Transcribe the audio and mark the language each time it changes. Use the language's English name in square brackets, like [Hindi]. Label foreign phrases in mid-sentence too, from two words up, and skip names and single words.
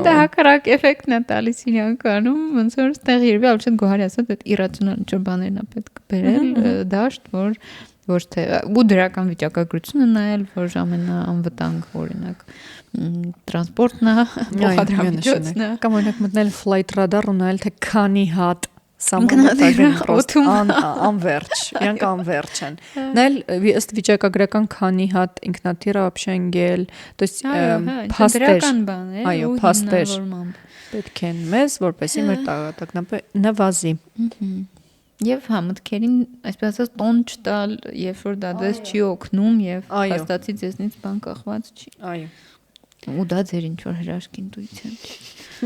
[Armenian] դա հակառակ էֆեկտն է տալիս իրականում, ոնց որ ստեղ երբի ալչետ գոհարի ասած այդ իրացիոնալ ինչ բաներն է պետք բերել դաշտ, որ ոչ թե ու դրական վիճակագրությունը նայել, որ ամենաանվտանգ օրինակ տրանսպորտն է, փոխադրամիջոցն է, կամ օրինակ մտնել [English] flight radar [Armenian] ու նայել թե քանի հատ անվերջ, իրանք անվերջ են։ Նայել ըստ վիճակագրական քանի հատ ինքնաթիռը вообще ընկել, [Russian] то есть [Armenian] փաստեր, այո, փաստեր պետք են մեզ, որպեսզի մեր տագնապը նվազի։ Եվ համտքերին, այսպես ասած, տոն չտալ, երբ որ դա դες չի օգնում եւ հաստատի ձեզնից բան կախված չի։ Այո։ Ու դա ձեր ինչ որ հրաշք ինտուիցիան չի։